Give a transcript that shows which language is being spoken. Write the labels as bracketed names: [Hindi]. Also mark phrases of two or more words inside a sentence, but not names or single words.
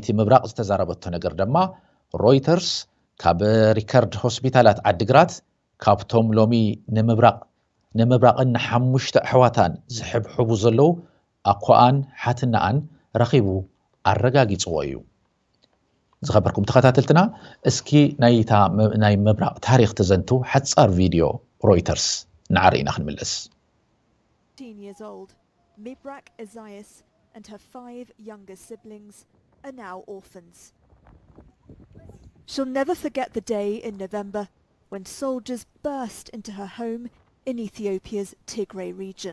[Tigrinya] ምብራቕ ዝተዛረበቶ ነገር ድማ ሮይተርስ ካብ ሪከርድ ሆስፒታላት ዓዲግራት ካብቶም ሎሚ ንምብራቕን 5 ኣሕዋታን ዝሕብሕቡ ዘለው ኣኳኣን ሓትናኣን ረኺቡ ኣረጋጊጽዎ እዩ ዝኸበርኩም ተኸታተልትና እስኪ ናይ ምብራቕ ታሪኽ ተዘንቱ ሓጻር ቪድዮ ሮይተርስ ንዓርኢና ክንምለስ [English] 15 years old, Mibrak Isaias and her 5 younger siblings are now orphans. She'll never forget the day in November when soldiers burst into her home in Ethiopia's Tigray region.